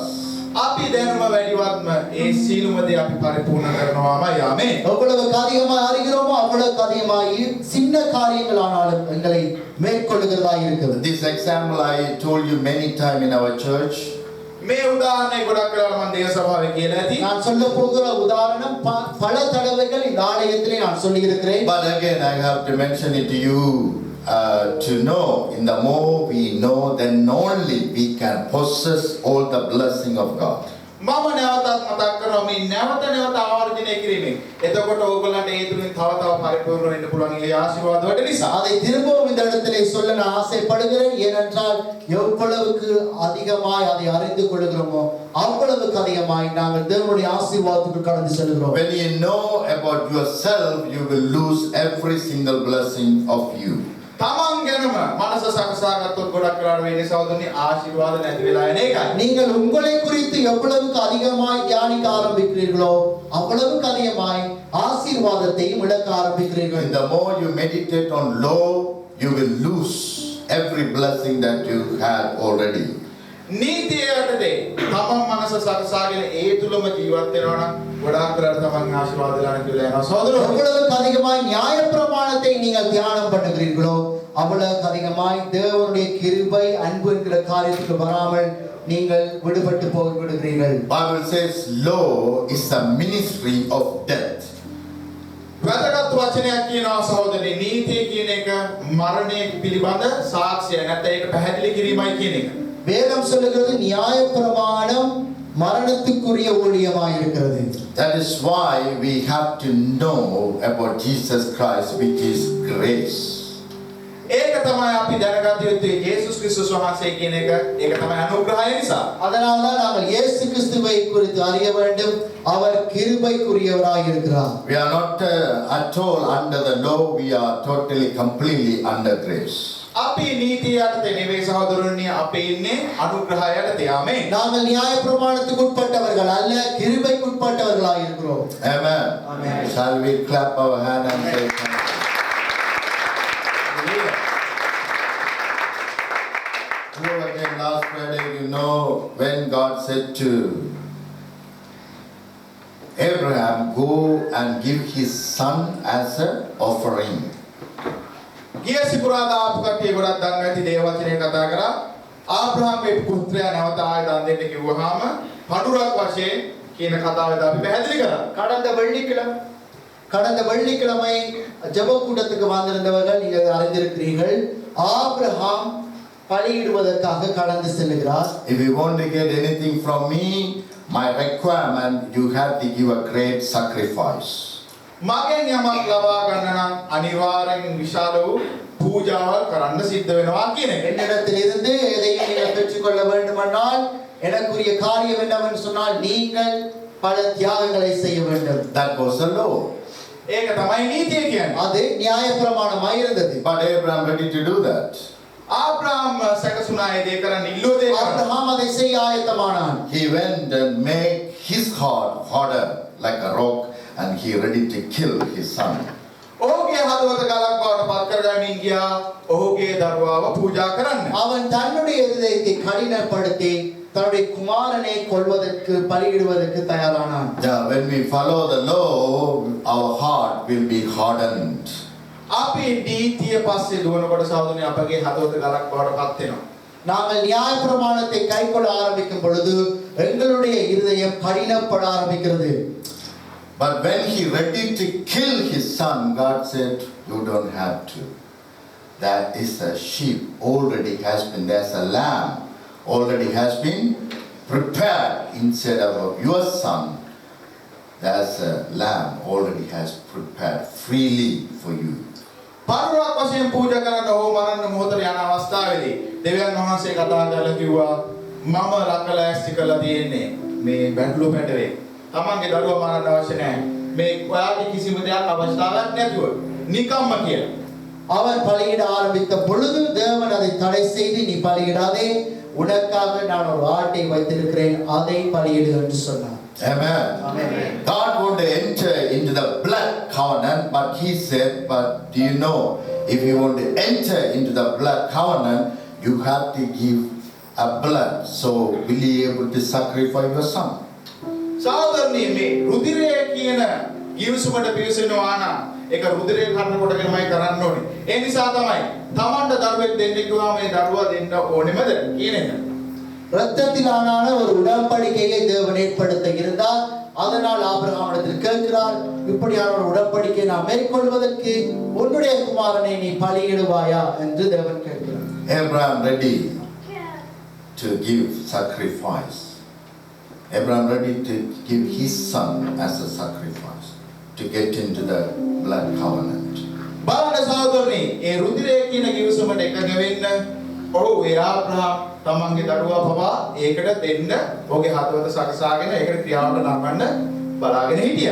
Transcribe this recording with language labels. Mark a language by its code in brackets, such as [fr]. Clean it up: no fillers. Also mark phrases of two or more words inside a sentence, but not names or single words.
[si] අපි දැනුම වැඩිවත්ම ඒ සීලුම දේ අපි පරිපූර්ණ කරනවාමයි. ආමේන්. [ta] எவ்வளவுக்கு அதிகமாக அறிகிறோமோ அவ்வளவுக்கு அதிகமாக சின்ன காரியங்களானாலும் எங்களை மேற்கொள்ளுகிறதா இருக்கிறது. [en] This example I told you many times in our church. [si] මේ උදාහරණය ගොඩක් වෙලා මම දේව සභාවේ කියලා ඇති. [ta] நான் சொல்ல போகிற உதாரணம் பல தடவைகள் இந்த ஆலயத்திலே நான் சொல்லி இருக்கிறேன். [en] But again I have to mention it to you to know. In the more we know, then only we can possess all the blessing of God. [si] මම නැවතත් මතක් කරනවා මේ නැවත ආවර්ජනය කිරීමෙන්. එතකොට ඕගොල්ලන්ට ඒ තුලින් තව පරිපූර්ණ වෙන්න පුළුවන් ඒ ආශිර්වාද වලට නිසා. [ta] அதை திரும்பவும் இந்த இடத்திலே சொல்ல நான் ஆசைப்படுகிறேன். ஏனென்றால் எவ்வளவுக்கு அதிகமாய் அதை அறிந்து கொள்கிறோமோ அவ்வளவுக்கு அதிகமாய் நாங்கள் தேவனுடைய ஆசீர்வாதத்துக்கு கடந்து செல்கிறோம். [en] When you know about yourself, you will lose every single blessing of you. [si] තමන් ගැනම මනස සකසා ගත්තොත් ගොඩක් වෙලාවට වෙන්නේ සහෝදරනි ආශිර්වාද නැති වෙලා එන එකයි. [ta] நீங்கள் உங்களை குறித்து எவ்வளவுக்கு அதிகமாய் தியானிக்க ஆரம்பிக்கிறீர்களோ அவ்வளவுக்கு அதிகமாய் ஆசீர்வாதத்தையும் இழக்க ஆரம்பிக்கிறீர்கள். [en] The more you meditate on low, you will lose every blessing that you had already. [si] නීතිය යටතේ තමන් මනස සකසාගෙන ඒ තුලම ජීවත් වෙනවා නම් ගොඩාක් කරලා තමන් ආශිර්වාද ගන්න කියලා යනවා සහෝදරෝ. [ta] எவ்வளவுக்கு அதிகமாய் நியாயப்பிரமாணத்தை நீங்கள் தியானம் பண்ணுகிறீர்களோ அவ்வளவுக்கு அதிகமாய் தேவனுடைய கிருபை அன்பு என்கிற காரியத்துக்கு வராமல் நீங்கள் விடுபட்டு போய்விடுகிறீர்கள். [en] Bible says law is the ministry of death. [si] වැදගත් වචනයක් කියනවා සහෝදරනි නීතිය කියන එක මරණය පිළිබඳ සාක්ෂිය නැත්නම් ඒක පැහැදිලි කිරීමයි කියන එක. [ta] வேதம் சொல்லுகிறது நியாயப்பிரமாணம் மரணத்துக்குரிய ஊழியமாய் இருக்கிறது. [en] That is why we have to know about Jesus Christ, which is grace. [si] ඒක තමයි අපි දැනගත යුත්තේ යේසුස් ක්‍රිස්තුස් වහන්සේ කියන එක. ඒක තමයි අනුග්‍රහය නිසා. [ta] அதனால தான் நாங்கள் இயேசு கிறிஸ்துவை குறித்து அறிய வேண்டும். அவர் கிருபைக்குரியவராய் இருக்கிறார். [en] We are not at all under the law, we are totally, completely under grace. [si] අපි නීතිය යටතේ නෙවෙයි සහෝදරනි අපි ඉන්නේ අනුග්‍රහය යටතේ. ආමේන්. [ta] நாங்கள் நியாயப்பிரமாணத்துக்கு உட்பட்டவர்கள் அல்ல கிருபைக்கு உட்பட்டவர்களாய் இருக்கிறோம். [en] Amen. Amen. Shall we clap our hand and say thank you? Well, again, last Friday, you know, when God said to Abraham, go and give his son as an offering. [si] ගිය සිකුරාදා ආපු කට්ටිය ගොඩක් දන්නවා ඇති දේව වචනේ කතා කරා. ආබ්‍රහාම්ගේ පුත්‍රයා නැවත ආයෙ දන් දෙන්න කිව්වහම පඩුරක් වශයෙන් කියන කතාවද අපි පැහැදිලි කරා. [ta] கடந்த வெள்ளிக்கிழமை ஜெப கூட்டத்துக்கு வந்திருந்தவர்கள் நீங்கள் அறிந்திருக்கிறீர்கள். ஆபிரகாம் பலியிடுவதற்காக கடந்து செல்கிறார். [en] If you want to get anything from me, my requirement, you have to give a great sacrifice. [si] මගෙන් යමක් ලබා ගන්න නම් අනිවාර්යෙන් විශාල වූ පූජාවක් කරන්න සිද්ධ වෙනවා කියන එක. [ta] என்னிடத்தில் இருந்து எதையும் நீங்கள் பெற்றுக்கொள்ள வேண்டுமானால் எனக்குரிய காரியம் என்னவென்று சொன்னால் நீங்கள் பல தியாகங்களை செய்ய வேண்டும். [en] That was the law. [si] ඒක තමයි නීතිය කියන්නේ. [ta] அது நியாயப்பிரமாணமாய் இருந்தது. [en] But Abraham ready to do that. [si] ආබ්‍රහාම් සැකසුණා ඒ දේ කරන්න ඉල්ලුව දේ කරන්න. [ta] ஆபிரகாம் அதை செய்ய ஆயத்தமானான். [en] He went and made his heart harder like a rock, and he ready to kill his son. [si] ඔහුගේ හදවත ගලක් බවට පත් කරගමින් ගියා ඔහුගේ දරුවාව පූජා කරන්න. [ta] அவன் தன்னுடைய இதயத்தை கடினப்படுத்தி தன்னுடைய குமாரனை கொல்வதற்கு பலியிடுவதற்கு தயாரானான். [en] When we follow the law, our heart will be hardened. [si] අපි නීතිය පස්සේ දුවනකොට සහෝදරනි අපගේ හදවත ගලක් බවට පත් වෙනවා. [ta] நாங்கள் நியாயப்பிரமாணத்தை கைக்கொள்ள ஆரம்பிக்கும் பொழுது எங்களுடைய இருதயம் கடினப்பட ஆரம்பிக்கிறது. [en] But when he ready to kill his son, God said, you don't have to. That is a sheep already has been, there's a lamb already has been prepared instead of your son. There's a lamb already has prepared freely for you. [si] පරුවක් වශයෙන් පූජා කරන්න ඕ මරන්න මොහොතේ යන අවස්ථාවේදී දෙවියන් වහන්සේ කතා කරලා කිව්වා මම ලකලෑස්ති කරලා තියෙන්නේ මේ බැටළු පැටවේ. තමන්ගේ දරුවා මරන්න අවශ්‍ය නැහැ. මේ ඔයාගේ කිසිම දෙයක් අවශ්‍යතාවයක් නැතුව නිකම්ම කියලා. [ta] அவன் பலியிட ஆரம்பித்த பொழுது தேவன் அதை தடை செய்து நீ பலியிடாதே உனக்காக நான் ஒரு ஆட்டை வைத்திருக்கிறேன் அதை பலியிடு என்று சொன்னார். [en] Amen. Amen. God wanted to enter into the blood covenant, but he said, but do you know, if you want to enter into the blood covenant, you have to give a blood. So will you able to sacrifice your son? [si] සහෝදරනි මේ රුධිරය කියන ගිවිසුමට පිවිසෙනවා නම් ඒක රුධිරය කන්න කොටගෙනමයි කරන්න ඕනේ. ඒ නිසා තමයි තමන්ට දරුවෙක් දෙන්න කිව්වම මේ දරුවා දෙන්න ඕනෙමද කියන එක. [ta] இரத்தத்திலான ஒரு உடன்படிக்கையை தேவன் ஏற்படுத்த இருந்தார். அதனால் ஆபிரகாமிடத்தில் கேட்கிறார் இப்படியான ஒரு உடன்படிக்கை நாம் மேற்கொள்வதற்கு உன்னுடைய குமாரனை நீ பலியிடுவாயா என்று தேவன் கேட்கிறார். [en] Abraham ready to give sacrifice. Abraham ready to give his son as a sacrifice to get into the blood covenant. [si] බලන්න සහෝදරනි ඒ රුධිරය කියන ගිවිසුමට එකඟ වෙන්න ඔහු ඒ ආබ්‍රහම් තමන්ගේ දරුවා පවා ඒකට දෙන්න ඔහුගේ හදවත සකසාගෙන ඒකට ක්‍රියාවට නංවන්න බලාගෙන හිටියා.